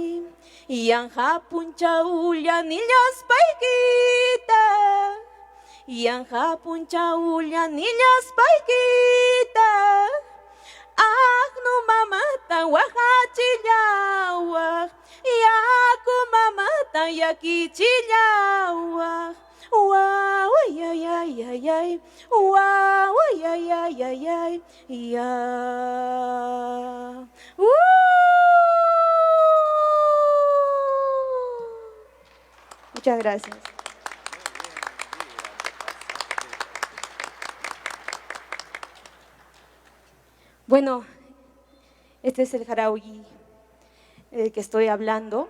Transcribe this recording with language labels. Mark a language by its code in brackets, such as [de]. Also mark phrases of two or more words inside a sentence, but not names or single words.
[qu] Yanja punchawlla nillaspaykita, yanja punchawlla nillaspaykita, ahnu mamata waqachillawaq, yaku mamata yakichillawaq, wawayayayayay, wawayayayayay, ya. [es] Muchas gracias. Bueno, este es el jarawi del que estoy hablando.